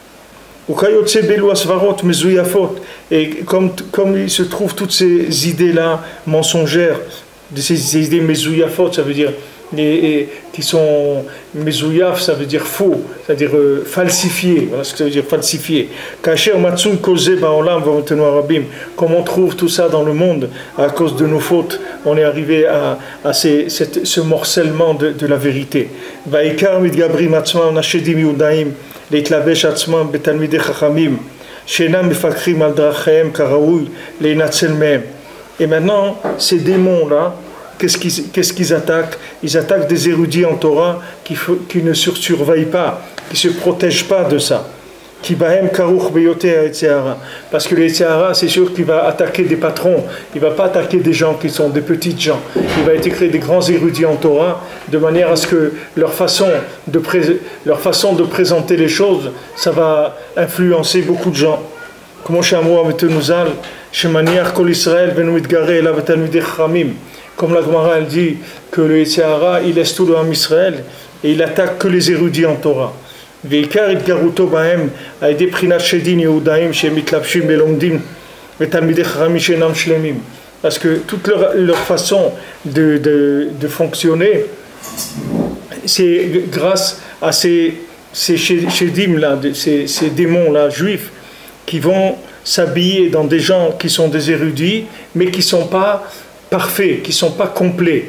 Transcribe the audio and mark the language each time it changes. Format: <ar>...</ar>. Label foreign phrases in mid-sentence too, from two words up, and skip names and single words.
<fr>Et comme il se trouve toutes ces idées-là mensongères, ces idées mezouyafot, ça veut dire qui sont mezouyaf, ça veut dire faux, c'est-à-dire falsifié. Voilà ce que ça veut dire falsifié. Comme on trouve tout ça dans le monde à cause de nos fautes, on est arrivé à ce morcellement de la vérité.</fr> <he>להתלבש עצמם בתלמידי חכמים שאינם מפקחים על דרכיהם כראוי להינצל מהם.</he> <fr>Et maintenant, ces démons-là, qu'est-ce qu'ils attaquent? Ils attaquent des érudits en Torah qui ne surveillent pas, qui ne se protègent pas de ça. Parce que le</fr> <he>יצר הרע,</he> <fr>c'est sûr qu'il va attaquer des patrons, il ne va pas attaquer des gens qui sont des petites gens. Il va créer des grands érudits en Torah, de manière à ce que leur façon de présenter les choses, ça va influencer beaucoup de gens. Comme la Gemara elle dit que le</fr> <he>יצר הרע,</he> <fr>il laisse tout le</fr> <he>עם ישראל</he> <fr>et il attaque que les érudits en Torah.</fr> <he>ועיקר התגרותו בהם על ידי בחינת שדין יהודאים שהם מתלבשים ולומדים ותלמידי חכמים שאינם שלמים.</he> <fr>Parce que toute leur façon de fonctionner, c'est grâce à ces shedim-là, ces démons-là juifs, qui vont s'habiller dans des gens qui sont des érudits, mais qui ne sont pas parfaits, qui ne sont pas complets.</fr>